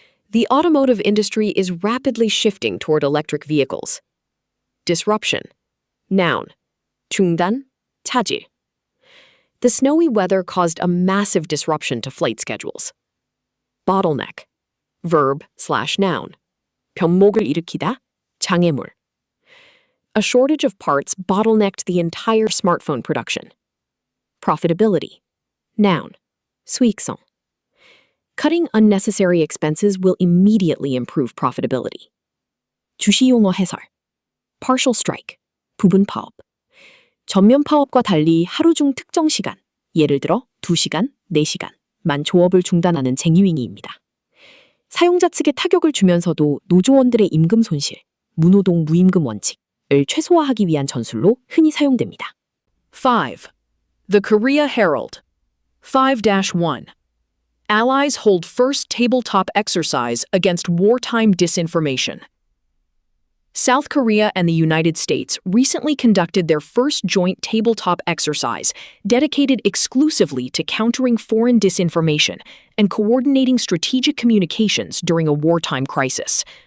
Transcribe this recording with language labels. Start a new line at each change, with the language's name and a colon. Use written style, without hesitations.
English: The automotive industry is rapidly shifting toward electric vehicles. Disruption. Noun.
Korean: 중단, 차질.
English: The snowy weather caused a massive disruption to flight schedules. Bottleneck. Verb/noun.
Korean: 병목을 일으키다, 장애물.
English: A shortage of parts bottlenecked the entire smartphone production. Profitability. Noun.
Korean: 수익성.
English: Cutting unnecessary expenses will immediately improve profitability.
Korean: 주시용어 해설. Partial strike. 부분 파업. 전면 파업과 달리 하루 중 특정 시간, 예를 들어 2시간, 4시간만 조업을 중단하는 쟁유행위입니다. 사용자 측에 타격을 주면서도 노조원들의 임금 손실, 무노동 무임금 원칙을 최소화하기 위한 전술로 흔히 사용됩니다.
English: 5. The Korea Herald. 5-1. Allies hold first tabletop exercise against wartime disinformation. South Korea and the United States recently conducted their first joint tabletop exercise dedicated exclusively to countering foreign disinformation and coordinating strategic communications during a wartime crisis.